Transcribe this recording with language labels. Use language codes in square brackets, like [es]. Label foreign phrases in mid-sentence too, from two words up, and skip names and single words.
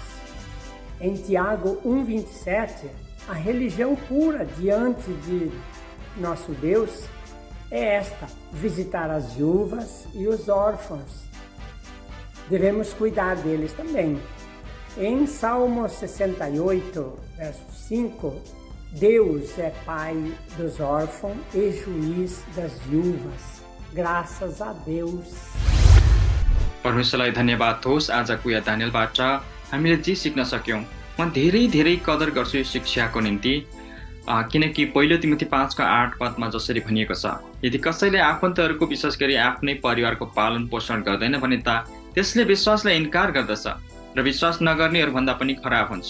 [pt] Em Tiago 1:27, a religião pura diante de nosso Deus é esta: visitar as viúvas e os órfãos. Devemos cuidar deles também. Em Salmo 68, verso 5, Deus é pai dos órfãos e juiz das viúvas. Graças a Deus. [ne] परमेश्वरलाई धन्यवाद होस्। आजको या दानिएलबाट हामीले जे सिक्न सक्यौँ। म धेरै कदर गर्छु यो शिक्षाको निम्ति, किनकि पहिलो तिमोथी 5:8 जसरी भनिएको छ, यदि कसैले आफन्तहरूको विशेष गरी आफ्नै परिवारको पालन पोषण गर्दैन भने त त्यसले विश्वासलाई इन्कार गर्दछ र विश्वास नगर्नेहरू भन्दा पनि खराब हुन्छ।